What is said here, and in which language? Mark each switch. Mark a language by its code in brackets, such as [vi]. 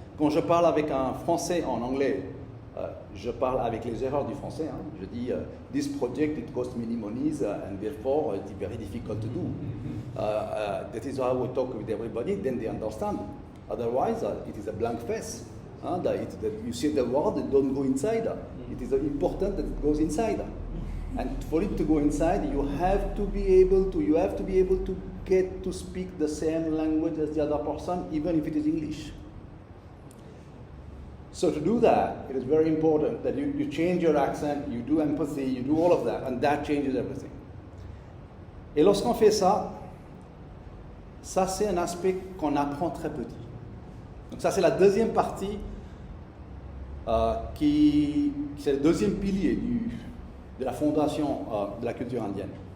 [fr] Quand je parle avec un Français en anglais, je parle avec les erreurs du français. Hein. Je dis [en] this project it cost many monies and therefore it's very difficult to do. That is how we talk with everybody. Then they understand. Otherwise, it is a blank face. You see the word, it don't go inside. It is important that it goes inside. And for it to go inside, you have to be able to get to speak the same language as the other person, even if it is English. So to do that, it is very important that you change your accent, you do empathy, you do all of that, and that changes everything. [fr] Et lorsqu'on fait ça, ça c'est un aspect qu'on apprend très petit. Donc ça c'est la deuxième partie, c'est le deuxième pilier de la fondation de la culture indienne.